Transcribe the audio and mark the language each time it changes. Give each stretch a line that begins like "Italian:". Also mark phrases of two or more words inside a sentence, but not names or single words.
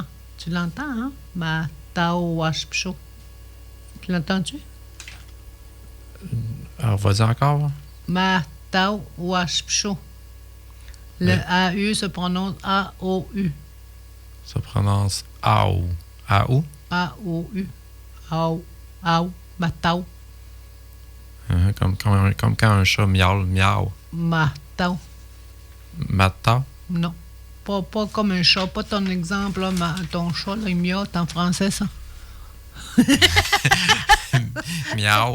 French: Tu l'entends, hein? Mataouachpcho. Tu l'entends-tu? Alors, vas-y encore. Matau Washpcho. Le AU se prononce AOU. Ça prononce AO. AO? AOU. AO. AO. Matau. Comme quand un chat miaule, miaou. Matau. Matau? Non. Pas comme un chat. Pas ton exemple, là, ton chat, là, il miaule en français, ça. Miaou.